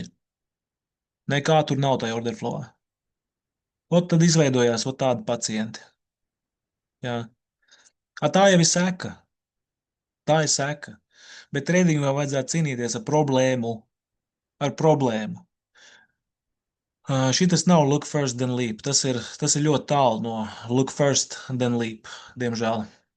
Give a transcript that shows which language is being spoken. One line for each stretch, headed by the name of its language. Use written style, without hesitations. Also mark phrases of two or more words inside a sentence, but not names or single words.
Latvian: Nekā tur nav tajā orderflowā. Ot tad izveidojās ot tādi pacienti. Jā. Tā jau ir seka. Tā ir seka. Bet tradingā vajadzētu cīnīties ar problēmu. Ar problēmu. Šitas nav
English: look first then leap.
Latvian: Tas ir ļoti tālu no
English: look first then leap,
Latvian: diemžēl.